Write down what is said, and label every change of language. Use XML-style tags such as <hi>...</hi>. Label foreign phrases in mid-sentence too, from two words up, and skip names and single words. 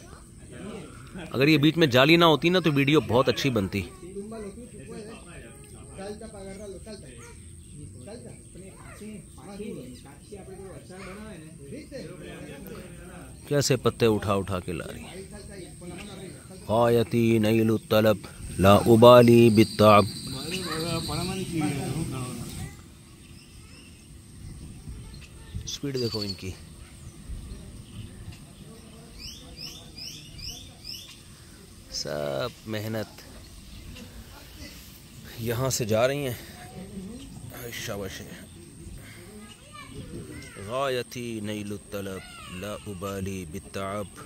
<hi>अगर ये बीच में जाली ना होती ना तो वीडियो बहुत अच्छी बनती। कैसे पत्ते उठा उठा के ला रही है।</hi> <ar>غايتي نيل الطلب لا أبالي بالتعب.</ar> <hi>स्पीड देखो इनकी। सब मेहनत यहाँ से जा रही हैं। शाबाश है।</hi> <ar>غايتي نيل الطلب لا أبالي بالتعب.</ar>